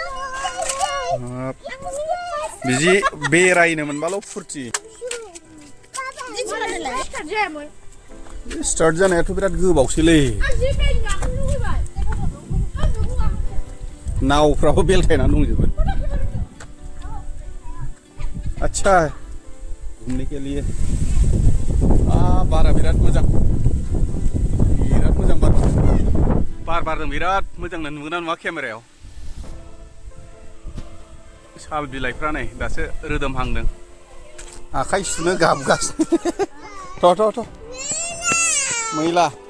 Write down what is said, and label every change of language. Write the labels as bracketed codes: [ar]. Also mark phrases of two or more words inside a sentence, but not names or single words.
[brx] बिदि बेरायनो मोनबाल' फुरथि स्टार्ट जानायाथ' बिराद गोबावसैलै नावफ्राबो बेलथायनानै दंजोबो [hi] अच्छा घूमने के लिए [brx] बारा बिराद मोजां बार बारदों बिराद मोजां नुगोना नुवा केमेरायाव साल बिलाइफ्रा नै दासो रोदोमहांदों आखाइ सुनो गाबगासिनो थ' मैला